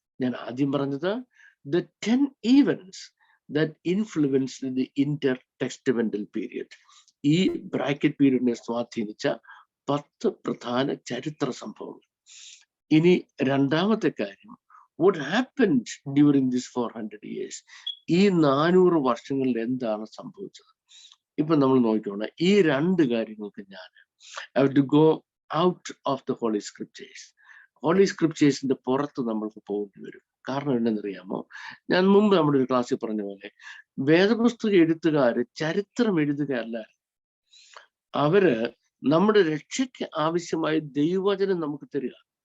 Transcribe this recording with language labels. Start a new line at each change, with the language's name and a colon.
Malayalam: ഞാൻ ആദ്യം പറഞ്ഞത്
English: the 10 events that influenced the intertestamental period.
Malayalam: ഈ ബ്രാക്കറ്റ് പീരീഡിനെ സ്വാധീനിച്ച 10 പ്രധാന ചരിത്ര സംഭവങ്ങൾ. ഇനി രണ്ടാമത്തെ കാര്യം,
English: what happened during this 400 years.
Malayalam: ഈ 400 വർഷങ്ങളിൽ എന്താണ് സംഭവിച്ചത്? ഇപ്പൊ നമ്മൾ നോക്കിക്കോണം, ഈ രണ്ട് കാര്യങ്ങൾക്ക് ഞാൻ
English: I have to go out of the Holy Scriptures.
Malayalam: Holy സ്ക്രിപ്റ്റേഴ്സിന്റെ പുറത്ത് നമ്മൾക്ക് പോകേണ്ടി വരും. കാരണം എന്തെന്നറിയാമോ? ഞാൻ മുമ്പ് നമ്മുടെ ഒരു ക്ലാസ്സിൽ പറഞ്ഞ പോലെ വേദപുസ്തക എഴുത്തുകാര് ചരിത്രം എഴുതുകയല്ല. അവര് നമ്മുടെ രക്ഷയ്ക്ക് ആവശ്യമായ ദൈവവചനം നമുക്ക് തരിക.